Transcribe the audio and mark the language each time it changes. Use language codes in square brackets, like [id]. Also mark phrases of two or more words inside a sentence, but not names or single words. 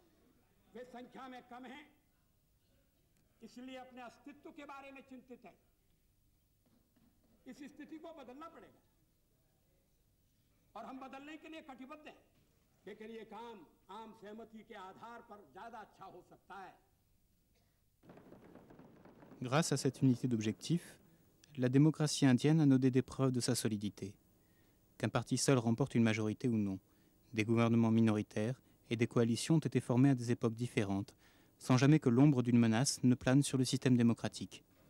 [hi] वे संख्या में कम हैं, इसलिए अपने अस्तित्व के बारे में चिंतित है। इस स्थिति को बदलना पड़ेगा और हम बदलने के लिए कटिबद्ध हैं। लेकिन ये काम आम सहमति के आधार पर ज्यादा अच्छा हो सकता है। [fr] Grâce à cette unité d'objectifs, la démocratie indienne a donné des preuves de sa solidité. Qu'un parti seul remporte une majorité ou non, des gouvernements minoritaires et des coalitions ont été formées à des époques différentes, sans jamais que l'ombre d'une menace ne plane sur le système démocratique.